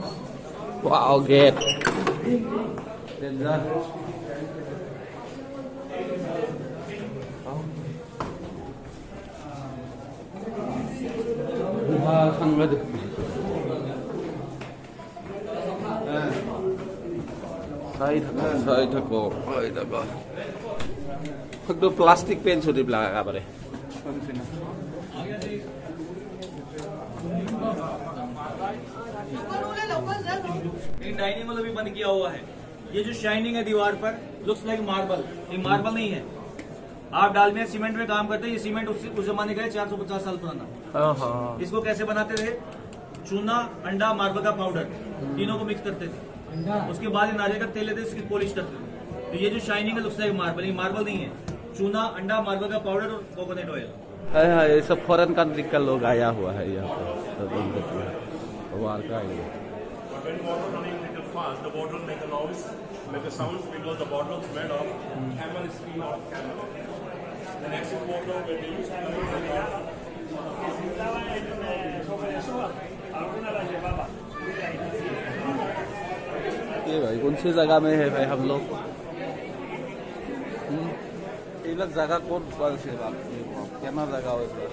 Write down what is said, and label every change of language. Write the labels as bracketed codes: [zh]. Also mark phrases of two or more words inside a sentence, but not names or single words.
[as] গেট সাংঘাতিক চাই থাকো। একদম প্লাষ্টিক পেন চলিবিলাক একেবাৰে। [hi] डाइनिंग हॉल भी बंद किया हुआ है। ये जो शाइनिंग है दीवार पर, [en] looks like marble, [hi] ये मार्बल नहीं है। आप डालमिया सीमेंट में काम करते हैं, ये सीमेंट उस जमाने का है 450 साल पुराना। इसको कैसे बनाते थे? चूना, अंडा, मार्बल का पाउडर, तीनों को मिक्स करते थे। उसके बाद नारियल का तेल लेते थे, इसकी पॉलिश करते थे। तो ये जो शाइनिंग है [en] looks like marble, [hi] ये मार्बल नहीं है। चूना, अंडा, मार्बल का पाउडर और [en] coconut oil. [hi] ये सब [en] foreign country [hi] का लोग आया हुआ है यहाँ पर। [en] When water running a little fast, the bottle make a noise, make a sound because the bottle is made of camel skin or camel. The next bottle when they use camel [hi] ये भाई कौन सी जगह में है भाई हम लोग? ये लोग जगह कौन से क्या जगह हो?